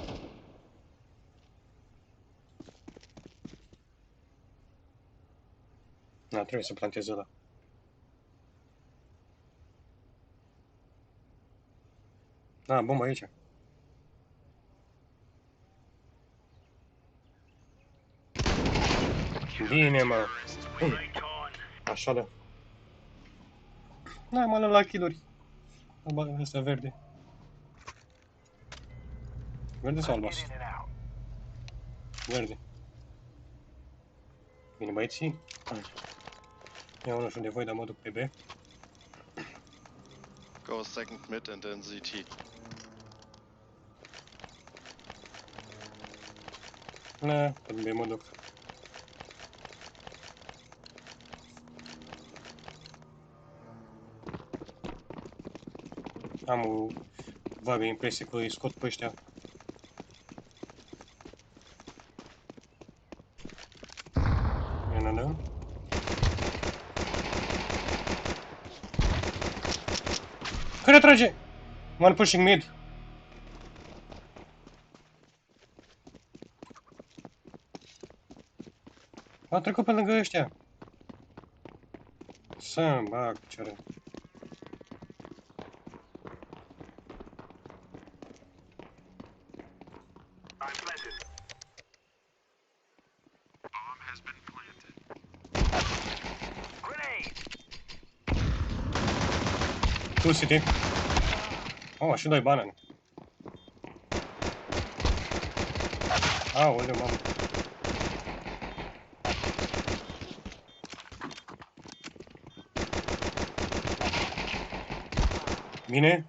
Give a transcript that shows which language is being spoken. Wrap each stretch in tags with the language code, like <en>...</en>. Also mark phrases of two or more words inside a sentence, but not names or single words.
<ro>Na, trebuie să plantez ăla. Da, bomba aici. Bine, mă.</ro> <en>Right on.</en> <ro>Așa da. Da, mă luăm la kill-uri. Ăsta verde. Verde sau</ro> <en>Get</en> <ro>albastru?</ro> <en>in and out.</en> <ro>Verde. Bine, băieții. Eu nu știu de voi, dar mă duc pe B.</ro> <en>Go second mid and then ZT.</en> <ro>Na, pe B mă duc. Am o vagă impresie că îi scot pe ăștia. Na. Care trage?</ro> <en>One pushing mid.</en> <ro>A trecut pe lângă ăștia. Să-mi bag picioare.</ro> <en>I'm planted. Bomb has been planted. Grenade.</en> <ro>Tu, City. Oh, și doi banane. Aoleu, mamă. Bine.</ro>